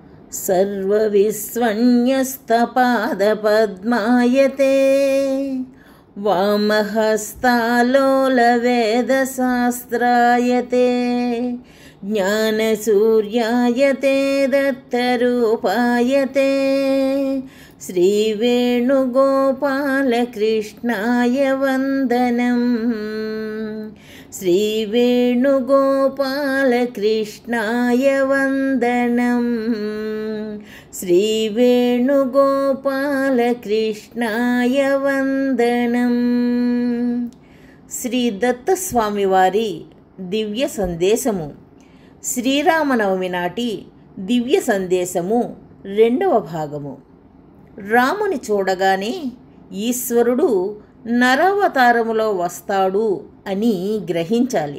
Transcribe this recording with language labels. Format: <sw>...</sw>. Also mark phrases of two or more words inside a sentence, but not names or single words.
<sa>सर्वविस्वन्यस्तपादपद्मायते वामहस्तालोलवेदशास्त्रायते ज्ञानसूर्यायते दत्तरूपायते श्रीवेणुगोपालकृष्णाय वन्दनम् श्रीवेणुगोपालकृष्णाय वन्दनम् श्रीवेणुगोपालकृष्णाय वन्दनम्</sa> <te>శ్రీ దత్తస్వామి వారి దివ్య సందేశము శ్రీరామనవమి నాటి దివ్య సందేశము రెండవ భాగము. రాముని చూడగానే ఈశ్వరుడు నరావతారములో వస్తాడు అని గ్రహించాలి.</te>